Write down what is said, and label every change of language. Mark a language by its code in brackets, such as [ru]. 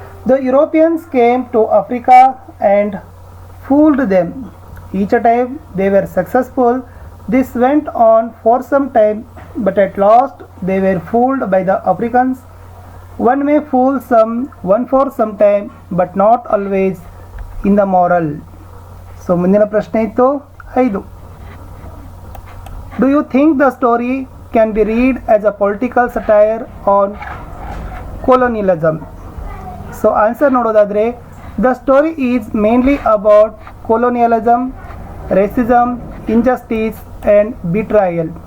[en] The Europeans came to Africa and fooled them. Each time they were successful. This went on for some time, but at last they were fooled by the Africans. One may fool one for some time, but not always in the moral. [kn] So ಮುಂದಿನ ಪ್ರಶ್ನೆ ಇತ್ತು 5. [en] Do you think the story can be read as a political satire on colonialism? So answer [kn] ನೋಡೋದಾದ್ರೆ, [en] the story is mainly about colonialism, racism, injustice and betrayal.